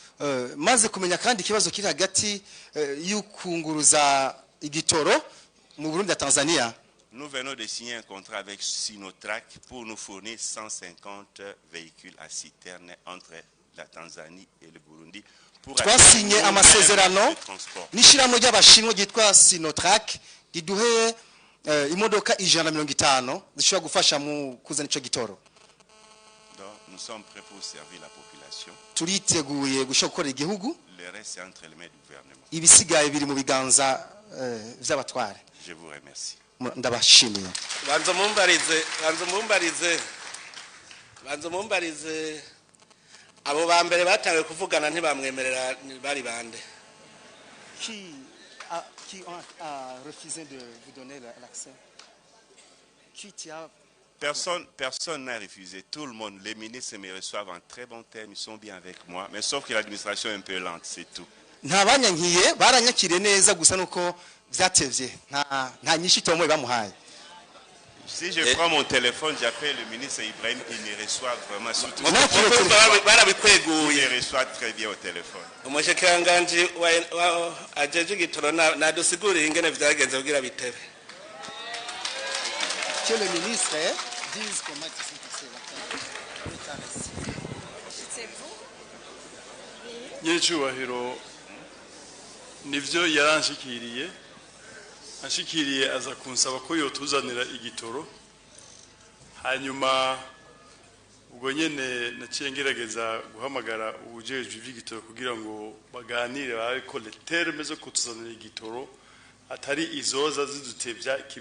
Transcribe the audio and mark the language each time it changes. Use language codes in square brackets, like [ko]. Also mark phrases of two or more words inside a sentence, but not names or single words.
[fr] nous venons de signer un contrat avec Sinotrack pour nous fournir 150 véhicules à citerne entre la Tanzanie et le Burundi. Pour [rn] signé amasezerano n'ishiramo ry'abashinwa gitwa Sinotrack riduhe imodoka 150 zishobora gufasha mu kuzana ico gitoro. [fr] Donc nous sommes prêts pour servir la population. [rn] Turiteguye gushaka gukora igihugu. [fr] Le reste est entre les mains du gouvernement. [rn] Ibisigaye biri mu biganza vy'abatware. [fr] Je vous remercie. [rn] Ndabashimiye. Banzo mumbarize abo bambere batangiye kuvugana ntibamwemerera bari bande. [fr] Qui a refusé de vous donner l'accès? Personne n'a refusé. Tout le monde, les ministres me reçoivent en très bon terme, ils sont bien avec moi, mais sauf que l'administration est un peu lente, c'est tout. [rn] Ntabanyankiye baranyakire neza gusa nuko vyatevye nta nyishito mwe bamuhaye. [fr] Si je prends mon téléphone, j'appelle le ministre Ibrahim, il me reçoit vraiment surtout. Il me reçoit très bien au téléphone. [rn] Umushikiranganji wa ajeje gitoro na dusigurira ingene vyagenze kugira bitebe. [fr] Que le ministre dise comment il s'est passé la [rn] Nyecubahiro nivyo yaranshikiriye ashikiriye aza kunsaba ko yotuzanira igitoro hanyuma ubwo nyene naciye ngerageza guhamagara ubujejwe ivy'igitoro kugira ngo baganire bariko [fr] le terme [rn] zo kutuzanira igitoro atari izoza zidutevya kibi